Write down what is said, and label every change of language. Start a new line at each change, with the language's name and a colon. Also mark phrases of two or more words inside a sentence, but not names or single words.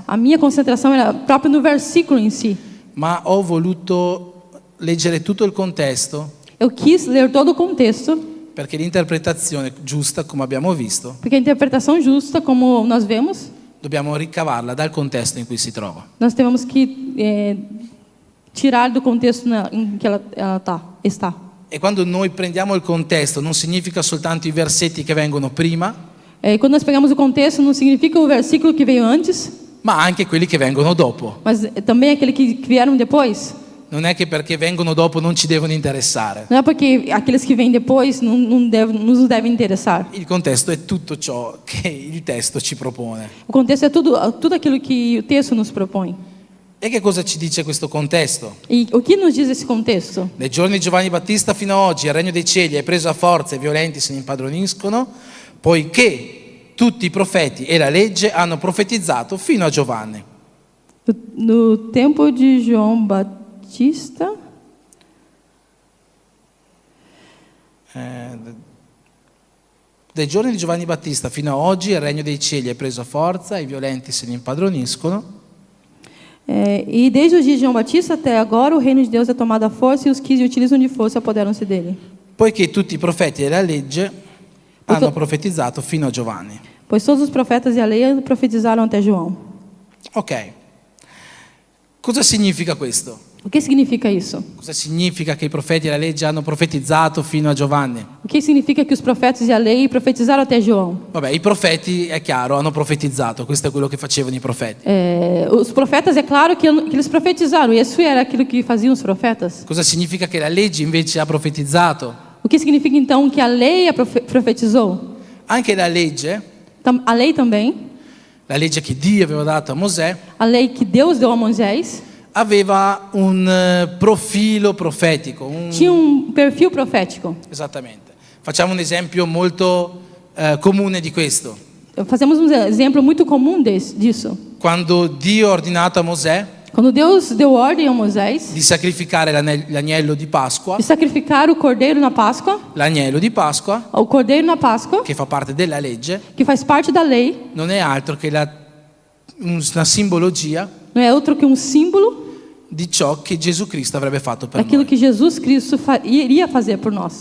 Portuguese: a minha concentração era própria no versículo em si.
Italian: Ma ho voluto leggere tutto il contesto
Portuguese: Eu quis ler todo o contexto,
Italian: perché l'interpretazione giusta, come abbiamo visto,
Portuguese: porque a interpretação justa, como nós vemos,
Italian: dobbiamo ricavarla dal contesto in cui si trova.
Portuguese: nós temos que tirar do contexto em que ela está.
Italian: E quando noi prendiamo il contesto non significa soltanto i versetti che vengono prima,
Portuguese: E quando nós pegamos o contexto, não significa o versículo que veio antes,
Italian: ma anche quelli che vengono dopo.
Portuguese: mas também aquele que vieram depois.
Italian: Non è che perché vengono dopo non ci devono interessare.
Portuguese: Não é porque aqueles que vêm depois não nos devem interessar.
Italian: Il contesto è tutto ciò che il testo ci propone.
Portuguese: O contexto é tudo aquilo que o texto nos propõe.
Italian: E che cosa ci dice questo contesto?
Portuguese: E o que nos diz esse contexto?
Italian: Dai giorni di Giovanni Battista fino ad oggi il regno dei cieli è preso a forza e i violenti se ne impadroniscono, poiché tutti i profeti e la legge hanno profetizzato fino a Giovanni.
Portuguese: No tempo de João Batista,
Italian: Dai giorni di Giovanni Battista fino ad oggi il regno dei cieli è preso a forza, i violenti se ne impadroniscono,
Portuguese: e desde os dias de João Batista até agora o reino de Deus é tomado à força e os que se utilizam de força apoderam-se dele.
Italian: poiché tutti i profeti e la legge hanno profetizzato fino a Giovanni.
Portuguese: Pois todos os profetas e a lei profetizaram até João.
Italian: Ok, cosa significa questo?
Portuguese: O que significa isso?
Italian: Cosa significa che i profeti e la legge hanno profetizzato fino a Giovanni?
Portuguese: O que significa que os profetas e a lei profetizaram até João?
Italian: Vabbè, i profeti, è chiaro, hanno profetizzato, questo è quello che facevano i profeti.
Portuguese: Os profetas, é claro que eles profetizaram, e isso era aquilo que faziam os profetas.
Italian: Cosa significa che la legge invece ha profetizzato?
Portuguese: O que significa então que a lei profetizou?
Italian: Anche la legge
Portuguese: A lei também,
Italian: la legge che Dio aveva dato a Mosè,
Portuguese: a lei que Deus deu a Moisés,
Italian: aveva un profilo profetico.
Portuguese: tinha perfil profético.
Italian: Esattamente. Facciamo un esempio molto comune di questo.
Portuguese: Fazemos um exemplo muito comum disso.
Italian: Quando Dio ha ordinato a Mosè
Portuguese: Quando Deus deu ordem a Moisés
Italian: di sacrificare l'agnello di Pasqua,
Portuguese: de sacrificar o cordeiro na Páscoa,
Italian: l'agnello di Pasqua,
Portuguese: o cordeiro na Páscoa,
Italian: che fa parte della legge,
Portuguese: que faz parte da lei,
Italian: non è altro che una simbologia
Portuguese: não é outro que um símbolo
Italian: di ciò che Gesù Cristo avrebbe fatto per
Portuguese: daquilo
Italian: noi.
Portuguese: que Jesus Cristo iria fazer por nós.